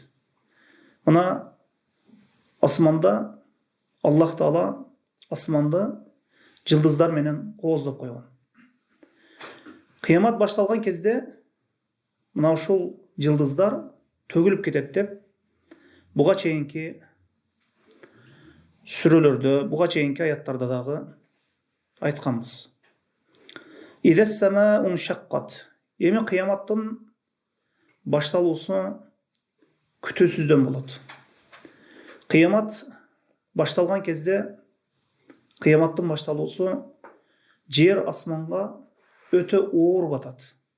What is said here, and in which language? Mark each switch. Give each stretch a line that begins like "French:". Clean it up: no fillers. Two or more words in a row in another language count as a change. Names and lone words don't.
Kyrgyz: Мына асманда Аллах Таала асманды жылдыздар менен кооздоп койгон. Кыямат башталган кезде мына ошол жылдыздар төгүлүп кетет деп буга чейинки сүрөлөрдө, буга чейинки аяттарда дагы айтканбыз.
Arabic: إذا السماء انشقت.
Kyrgyz: Эми кыяматтын башталуусу күтүүсүздөн болот. Кыямат башталган кезде, кыяматтын башталуусу жер асманга өтө оор батат.